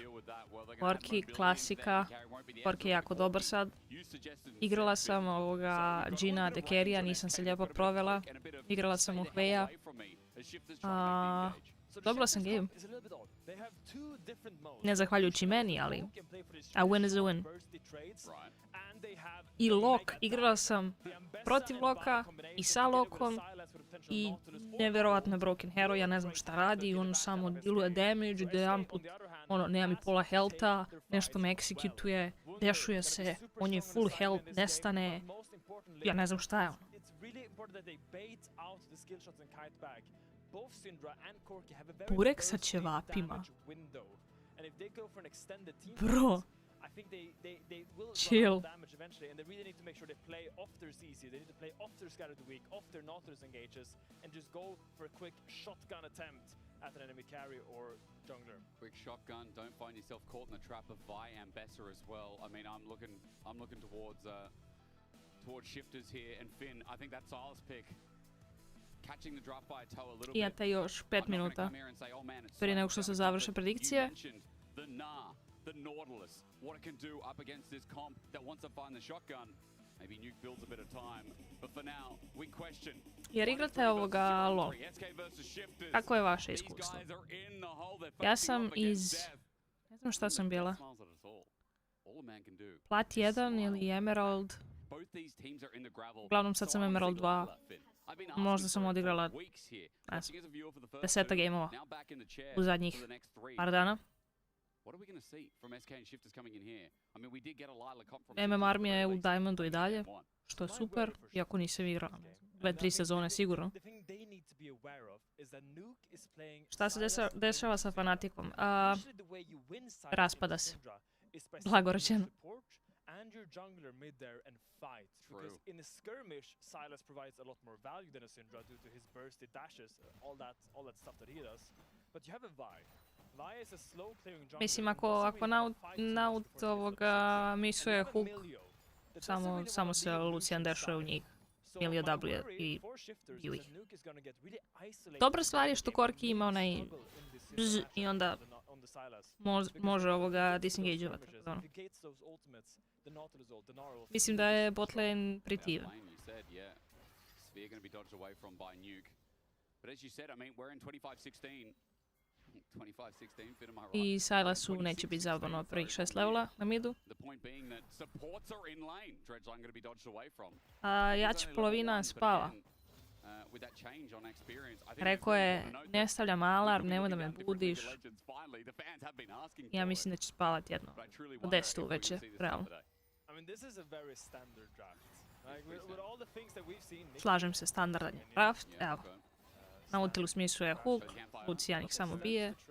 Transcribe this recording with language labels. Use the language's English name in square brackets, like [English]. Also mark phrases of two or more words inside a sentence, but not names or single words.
[Bosnian] Orki, klasika. Orki je jako dobar sad. Igrala sam Gina Dekerija, nisam se lijepo provela. Igrala sam u Hveja. Dobila sam game. Ne zahvaljujući meni, ali [English] a win is a win. [Bosnian] I Lok, igrala sam protiv Loka i sa Lokom i nevjerovatno je Broken Hero, ja ne znam šta radi, on samo diluje damage, da jedan put nema mi pola healtha, nešto me executuje, dešuje se, on je full health, nestane, ja ne znam šta je ono. Burek sa ćevapima. [English] Bro. Chill. At an enemy carry or jungler. Quick shotgun. Don't find yourself caught in the trap of Vi and Besser as well. I mean, I'm looking towards shifters here and Finn. I think that Silas pick. Catching the draft by a toe a little bit. [Bosnian] Imate još 5 minuta. Prije nego što se završe predikcije. [English] The Nautilus, what it can do up against this comp that wants to find the shotgun. Maybe Nuke builds a bit of time, but for now, we question. [Bosnian] Jer igrate ovoga LoL. Kako je vaše iskustvo? Ja sam iz... Ne znam šta sam bila. Plat 1 ili Emerald. Uglavnom sad sam Emerald 2. Možda sam odigrala 10 gameova u zadnjih par dana. MM armija je u Diamondu i dalje, što je super, iako nisam igrala 2-3 sezone sigurno. Šta se dešava sa fanatikom? Raspada se. Blago rečeno. [English] And your jungler mid there and fight. Because in a skirmish, Silas provides a lot more value than a Syndra due to his bursty dashes, all that stuff that he does. But you have a Vi. Vi is a slow clearing jungler. [Bosnian] Mislim, ako naut ovoga misuje hook, samo se Lucian dešuje u njih. Ili W i biju ih. Dobra stvar je što Korki ima onaj bzz i onda može ovoga disengageovat. Mislim da je botlane pritivan. I Silasu neće biti zabavno prvih 6 levela na midu. Jača polovina spava. [English] with that change on experience. I think [Bosnian] Rekao je, ne stavljam alarm, nemoj da me budiš. Ja mislim da će spavati jedno u 10 uveče, realno. Slažem se, standardan je draft, evo. Nautilus misuje hook, Lucijan ih samo bije.